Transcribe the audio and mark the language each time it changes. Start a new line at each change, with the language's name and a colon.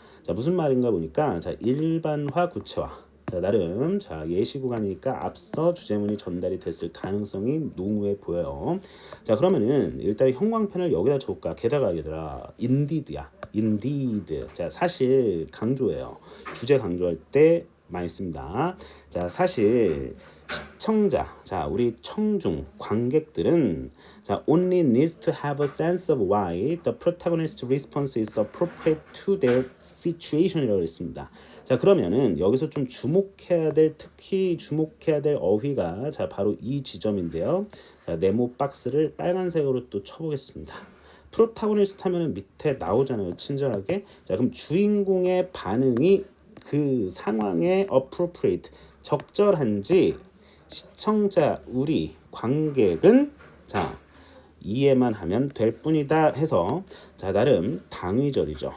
Korean: 자, 무슨 말인가 보니까 자, 일반화 구체화. 자, 나름 자, 예시 구간이니까 앞서 주제문이 전달이 됐을 가능성이 농후해 보여요. 자, 그러면은 일단 형광펜을 여기다 적을까? 게다가 얘들아 indeed야. indeed. 자, 사실 강조해요. 주제 강조할 때 많이 씁니다. 자, 사실 시청자, 자, 우리 청중 관객들은 자,
English: only needs to have a sense of why the protagonist's response is appropriate to their situation
Korean: 이라고 했습니다. 자, 그러면은 여기서 좀 특히 주목해야 될 어휘가 자, 바로 이 지점인데요. 자, 네모 박스를 빨간색으로 또 쳐보겠습니다. 프로타고니스트 하면은 밑에 나오잖아요. 친절하게. 자, 그럼 주인공의 반응이 그 상황에 appropriate, 적절한지 시청자, 우리 관객은 자, 이해만 하면 될 뿐이다 해서 자, 나름 당위절이죠.